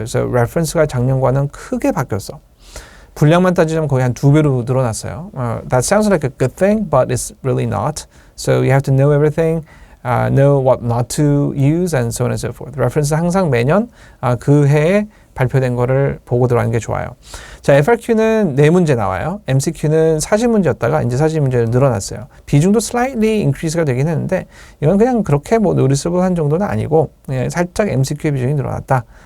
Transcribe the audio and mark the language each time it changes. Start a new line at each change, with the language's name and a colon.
Korean: 그래서 reference가 작년과는 크게 바뀌었어. 분량만 따지자면 거의 한 2배로 늘어났어요.
English: That sounds like a good thing, but it's really not. So you have to know everything, know what not to use, and so on and so forth.
Korean: reference 항상 매년 그 해에 발표된 거를 보고 들어가는 게 좋아요. 자, FRQ는 4문제 나와요. MCQ는 40문제였다가 이제 40문제로 늘어났어요. 비중도 slightly increase가 되긴 했는데 이건 그냥 그렇게 noticeable한 정도는 아니고 그냥 살짝 MCQ의 비중이 늘어났다.